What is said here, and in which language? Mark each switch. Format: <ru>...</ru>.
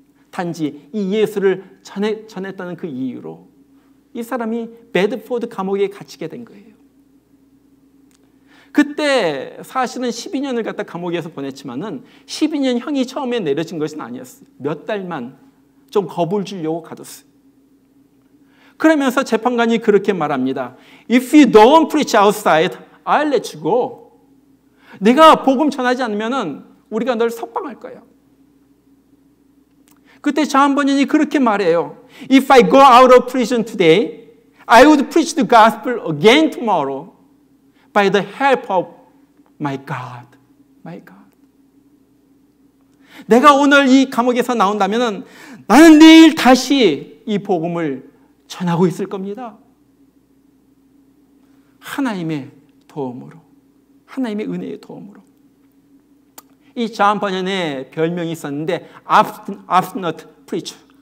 <ko>단지 이 예수를 전했다는 그 이유로 이 사람이 베드포드 감옥에 갇히게 된 거예요. 그때 사실은 12년을 갖다 감옥에서 보냈지만은 12년 형이 처음에 내려진 것은 아니었어요. 몇 달만 좀 겁을 주려고 가뒀어요. 그러면서 재판관이 그렇게 말합니다.</ko> <en>If you don't preach outside, I'll let you go.</en> <ko>내가 복음 전하지 않으면은 우리가 널 석방할 거야. 그때 존 버년이 그렇게 말해요.</ko> <en>If I go out of prison today, I would preach the gospel again tomorrow by the help of my God. My God.</en> <ko>내가 오늘 이 감옥에서 나온다면은 나는 내일 다시 이 복음을 전하고 있을 겁니다. 하나님의 도움으로, 하나님의 은혜의 도움으로. 이 존 버년의 별명이 있었는데 Obstinate Preacher.</ko>